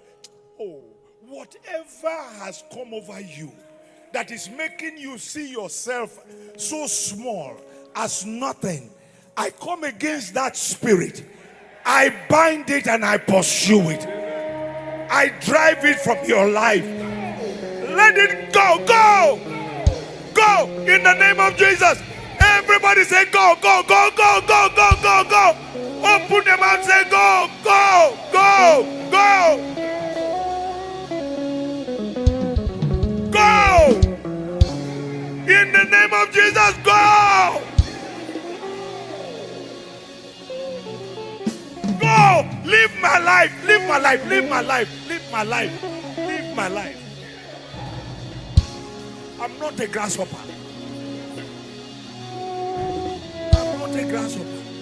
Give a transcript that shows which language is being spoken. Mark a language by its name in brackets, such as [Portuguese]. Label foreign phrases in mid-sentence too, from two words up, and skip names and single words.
[English] Oh, whatever has come over you that is making you see yourself so small as nothing, I come against that spirit. I bind it and I pursue it. I drive it from your life. Let it go, go, go in the name of Jesus. Everybody say go, go, go, go, go, go, go, go. Open them and say go, go, go, go. Go. In the name of Jesus, go. Go. Live my life, live my life, live my life, live my life, live my life. I'm not a grasshopper. I'm not a grasshopper.